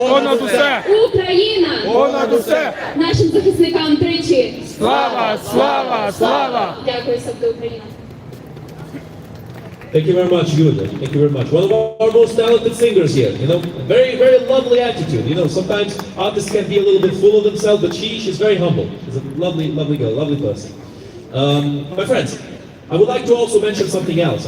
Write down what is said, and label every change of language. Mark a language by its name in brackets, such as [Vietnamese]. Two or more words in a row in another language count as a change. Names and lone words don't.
[Ukrainian] Понад усе! Україна! Понад усе! Нашим захисникам тричі! Слава, слава, слава! Дякую, Савка Україна! [English] Thank you very much, Yulia. Thank you very much. One of our most talented singers here. You know, very, very lovely attitude. You know, sometimes artists can be a little bit full of themselves, but she's very humble. She's a lovely, lovely girl, lovely person. My friends, I would like to also mention something else.